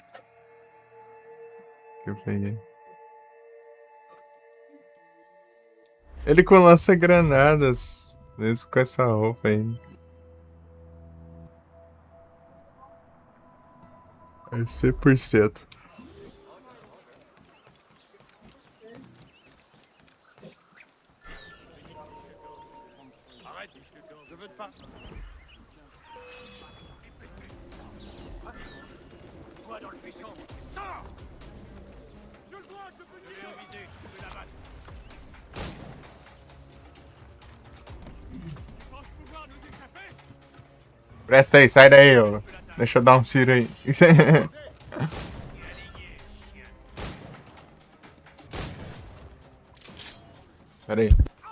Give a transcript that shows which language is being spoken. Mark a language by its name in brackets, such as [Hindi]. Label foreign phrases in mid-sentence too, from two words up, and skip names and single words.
[Portuguese] Que eu peguei. Ele com lança-granadas. Mesmo com essa roupa aí. É 100%. [French] Arrête, je veux te parler. Toi dans le buisson, sors! Je le vois, je peux tirer! Je vais je peux l'abattre. Tu penses pouvoir nous échapper? [Portuguese] Presta aí, sai daí, ó. Deixa eu dar um tiro aí. Pera aí.